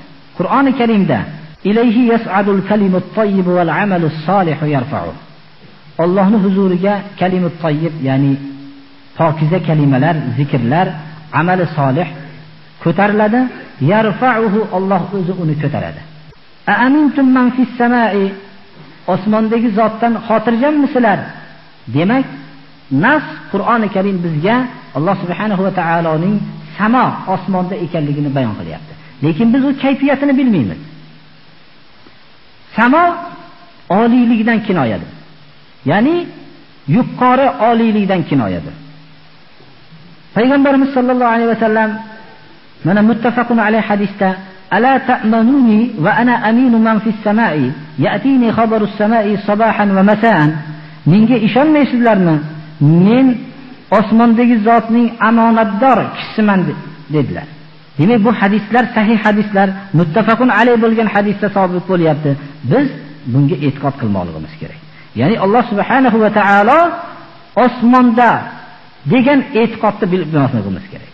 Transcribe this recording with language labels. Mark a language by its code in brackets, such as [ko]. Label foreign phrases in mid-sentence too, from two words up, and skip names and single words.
[ar] Qur'oni Karimda إليه يصعد الكلم الطيب والعمل الصالح يرفعه. [uz] Allohning huzuriga [ar] الكلم الطيب [uz] ya'ni pokiza kalimalar, zikrlar, amali solih ko'tariladi. Yarfa'uhu, Alloh o'zi uni ko'taradi. [ar] أأمنتم من في السماء, [uz] osmondagi zotdan xotirjanmisizlar? Demak, nas Qur'oni Karim bizga Alloh subhanahu va taoloning samo osmonda ekanligini bayon qilyapti. Lekin biz u kayfiyatini bilmaymiz. Samo oliylikdan kinoyadir. Ya'ni yuqori oliylikdan kinoyadir. [ar] Payg'ambarimiz صلى الله عليه وسلم mana متفق عليه hadisda ألا تأمنوني وأنا أمين من في السماء يأتيني خبر السماء صباحا ومساء. [uz] Menga ishonmaysizlarmi? Men osmondagi zotning omonatdor kishisiman dedilar. Demak, bu hadislar sahih hadislar, [ar] متفق عليه [uz] bo'lgan hadisda sabit bo'lyapti. Biz bunga e'tiqod qilmoqligimiz kerak. Ya'ni [ar] الله سبحانه وتعالى [uz] osmonda degan e'tiqodni bilmoqligimiz kerak.